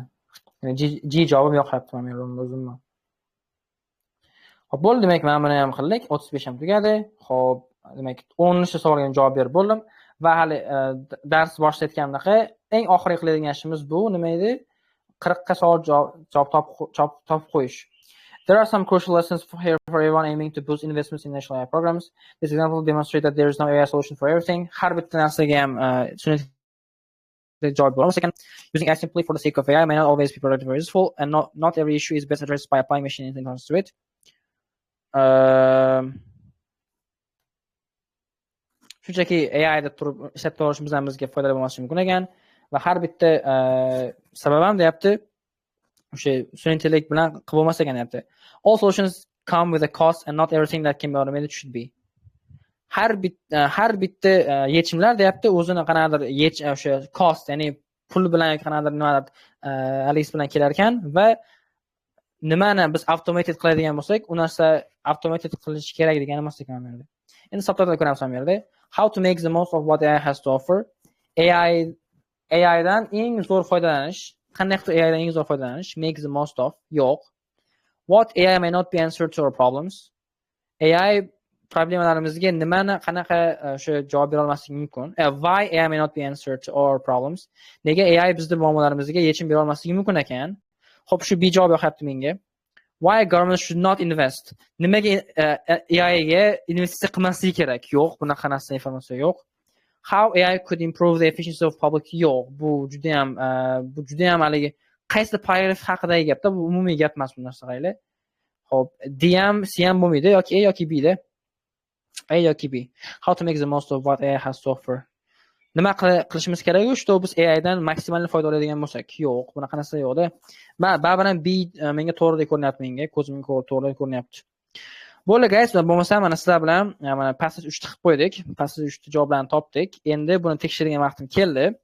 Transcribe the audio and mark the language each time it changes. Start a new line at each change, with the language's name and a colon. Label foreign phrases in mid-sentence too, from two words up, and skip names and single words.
Uzbek: Ya'ni G javobim yoqyapti men yerda o'zimni. Xo'p, bo'ldi, demak mana buni ham qildik. 35 ham tugadi. Xo'p, demak 10 savolga javob berib bo'ldim va hali dars boshlayotgandaqa eng oxirgi qiladigan ishimiz bu nima edi? 40 ta savol javob topib qo'yish.
English: There are some crucial lessons here for everyone aiming to boost investments in national AI programs. This example demonstrates that there is no AI solution for everything.
Uzbek: Har bitta narsaga ham javob bo'ladi.
English: Second, using AI simply for the sake of AI may not always be productive or useful, and not every issue is best addressed by applying machine intelligence to it.
Uzbek: Shunchaki AIda turib ishlatib olishimiz ham bizga foydali bo'lmasligi mumkin ekan va har bitta sabab ham deyapti o'sha sun'iy intellekt bilan qilib bo'lmas ekan deyapti.
English: All solutions come with a cost and not everything that can be automated should be.
Uzbek: Har bitta yechimlar deyapti o'zini qanaqadir o'sha cost, ya'ni pul bilan qanaqadir nimadir Alex bilan kelar ekan va nimani biz automated qiladigan bo'lsak, u narsa automated qilish kerak degan emas ekan bu yerda. Endi sabtorda ko'ramiz bu yerda.
English: How to make the most of what AI has to offer.
Uzbek: AI dan eng zo'r foydalanish. Qanday qilib AI dan eng zo'r foydalanish?
English: Make the most of. Yo'q. What AI may not be answered to our problems.
Uzbek: AI problemalarimizga nimani qanaqa o'sha javob bera olmasligi mumkin.
English: Why AI may not be answered to our problems.
Uzbek: Nega AI bizning muammolarimizga yechim bera olmasligi mumkin ekan? Xo'p, shu bejavob yoqyapti menga.
English: Why government should not invest?
Uzbek: Nimaga AI ga investitsiya qilmasligi kerak? Yo'q, bunaqa narsa informatsiya yo'q.
English: How AI could improve the efficiency of public?
Uzbek: Yo'q, bu juda ham haligi qaysi paragraf haqidagi gapda, bu umumiy gap emas bu narsa qayli. Xo'p, D ham C ham bo'lmaydi, yoki A yoki B da. A yoki B.
English: How to make the most of what AI has to offer?
Uzbek: Nima qilishimiz kerak-ku, что biz AI dan maksimal foyda oladigan bo'lsak? Yo'q, bunaqa narsa yo'q-da. Baribir ham B menga to'g'ridek ko'rinyapti menga, ko'zimga to'g'ri ko'rinyapti. Bo'ldi guys, bo'lmasa mana sizlar bilan mana passage 3 ta qilib qo'ydik. Passage 3 ta javoblarni topdik. Endi buni tekshirgan vaqtim keldi.